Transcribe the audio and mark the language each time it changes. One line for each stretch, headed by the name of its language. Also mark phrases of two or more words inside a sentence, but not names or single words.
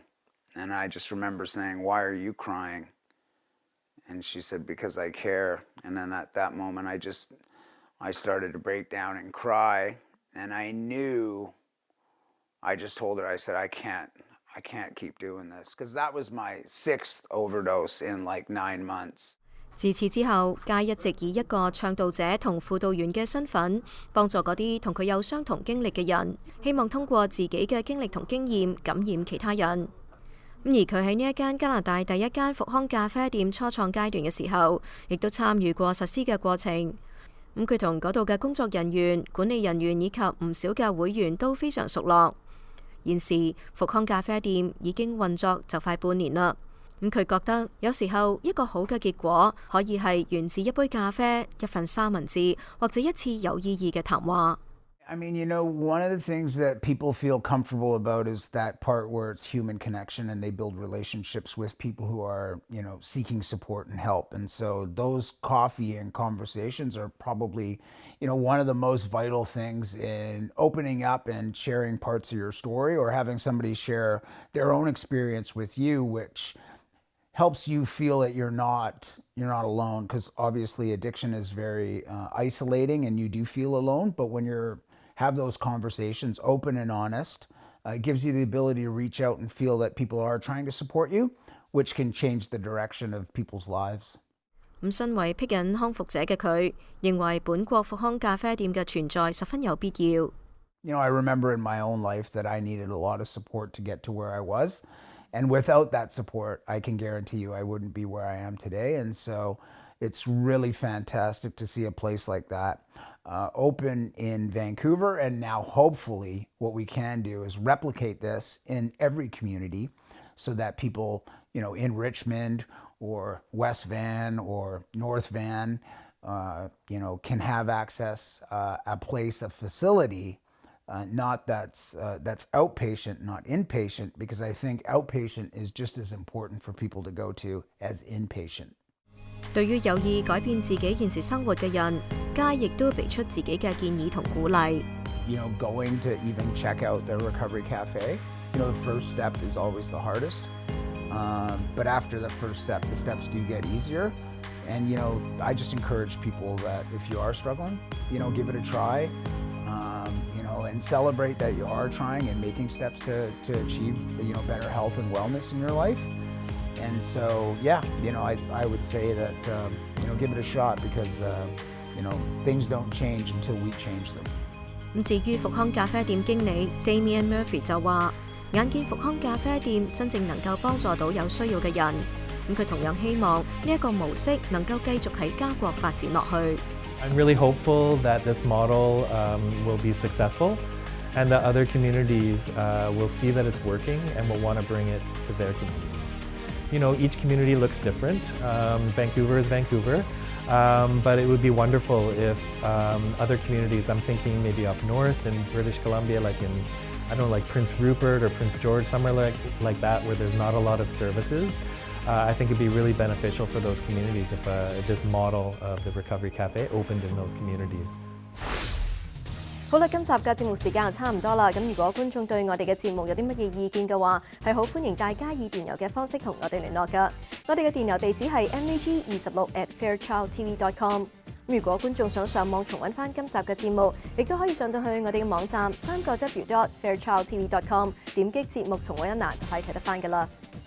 English: And I just remember saying, "Why are you crying?" And she said, "Because I care." And then at that moment, I started to break down and cry. And I knew, I just told her, I said, I can't keep doing this. Because that was my 6th overdose in like 9 months.
Cantonese: 自此之後，Guy一直以一個倡導者同輔導員嘅身份，幫助嗰啲同佢有相同經歷嘅人，希望通過自己嘅經歷同經驗感染其他人。而佢喺呢一間加拿大第一間復康咖啡店初創階段嘅時候，亦都參與過實施嘅過程。佢同嗰度嘅工作人員、管理人員以及唔少嘅會員都非常熟絡。現時復康咖啡店已經運作就快半年啦。佢覺得有時候一個好嘅結果可以係源自一杯咖啡、一份三文治或者一次有意義嘅談話。
English: I mean, you know, one of the things that people feel comfortable about is that part where it's human connection and they build relationships with people who are, you know, seeking support and help. And so those coffee and conversations are probably, you know, one of the most vital things in opening up and sharing parts of your story, or having somebody share their own experience with you, which helps you feel that you're not alone, because obviously addiction is very isolating and you do feel alone. But when you're have those conversations, open and honest, it gives you the ability to reach out and feel that people are trying to support you, which can change the direction of people's lives.
Cantonese: 身為僻癮康復者嘅佢，認為本國復康咖啡店嘅存在十分有必要。
English: You know, I remember in my own life that I needed a lot of support to get to where I was. And without that support, I can guarantee you I wouldn't be where I am today. And so it's really fantastic to see a place like that open in Vancouver. And now hopefully what we can do is replicate this in every community so that people, you know, in Richmond or West Van or North Van, you know, can have access a place, a facility, not that's outpatient, not inpatient, because I think outpatient is just as important for people to go to as inpatient.
Cantonese: 對於有意改變自己現時生活嘅人，Guy亦都俾出自己嘅建議同鼓勵。
English: You know, going to even check out the Recovery Cafe, you know, the first step is always the hardest. But after the first step, the steps do get easier. And, you know, I just encourage people that if you are struggling, you know, give it a try. You know, and celebrate that you are trying and making steps to achieve, you know, better health and wellness in your life. And so, yeah, you know, I would say that, you know, give it a shot, because, you know, things don't change until we change them.
Cantonese: 至於復康咖啡店經理 Damian Murphy 就話，眼見復康咖啡店真正能夠幫助到有需要嘅人，佢同樣希望呢一個模式能夠繼續喺加國發展落去。
English: I'm really hopeful that this model will be successful, and that other communities will see that it's working and will want to bring it to their communities. You know, each community looks different. Vancouver is Vancouver, but it would be wonderful if other communities, I'm thinking maybe up north in British Columbia, like in, I don't know, like Prince Rupert or Prince George, somewhere like that, where there's not a lot of services. I think it'd be really beneficial for those communities if this model of the Recovery Cafe opened in those communities.
Cantonese: 好啦，今集嘅節目時間就差唔多啦。咁如果觀眾對我哋嘅節目有啲乜嘢意見嘅話，係好歡迎大家以電郵嘅方式同我哋聯絡㗎。我哋嘅電郵地址係 mag26@fairchildtv.com。如果觀眾想上網重溫翻今集嘅節目，亦都可以上到去我哋嘅網站3W.fairchildtv.com，點擊節目重溫一欄就可以睇得翻㗎啦。